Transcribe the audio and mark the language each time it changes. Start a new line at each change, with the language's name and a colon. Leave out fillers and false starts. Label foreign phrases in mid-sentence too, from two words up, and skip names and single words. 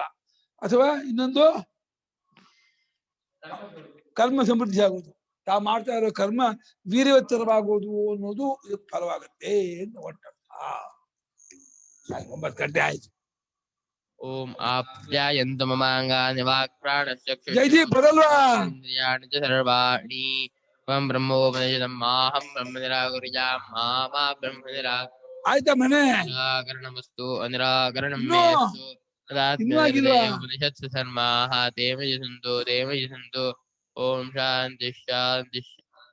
Kannada: ಅಥವಾ ಇನ್ನೊಂದು ಕರ್ಮ ಸಮೃದ್ಧಿ ಆಗೋದು, ತಾವು ಮಾಡ್ತಾ ಇರೋ ಕರ್ಮ ವೀರ್ಯವತ್ತರವಾಗೋದು ಅನ್ನೋದು ಇದಕ್ಕೆ ಫಲವಾಗತ್ತೆ ಅಂತ ಒಟ್ಟು. 9 ಗಂಟೆ ಆಯ್ತು.
Sanskrit: ಓಂ ಆಪ್ಯಾಯಂತ ಮಮಾಂಗಾನಿ ವಾಕ್ ಪ್ರಾಣಶ್ಚಕ್ಷುಷ್
Kannada: ಜೈದಿ ಬರಲ್ವಾ?
Sanskrit: ಇಂದ್ರಿಯಾಣಿ ಚ ಸರ್ವಾಣಿ ತ್ವಂ ಬ್ರಹ್ಮೋಪನಿಷದಂ ಮಾಹಂ ಬ್ರಹ್ಮ ನಿರಾಕುರ್ಯಾಂ ಮಾ ಬ್ರಹ್ಮ
Kannada: ಆಯ್ತಾ ಮನೆ
Sanskrit: ನಿರಾಕರಣಮಸ್ತು ಅನಿರಾಕರಣಂ ಮೇಸ್ತು ತದಾತ್ಮ್ಯ ಉಪನಿಷತ್ಸು ಸರ್ಮಾಃ ತೇ ಮಯಿ ಸಂತು ಓಂ ಶಾಂತಿ ಶಾಂತಿ.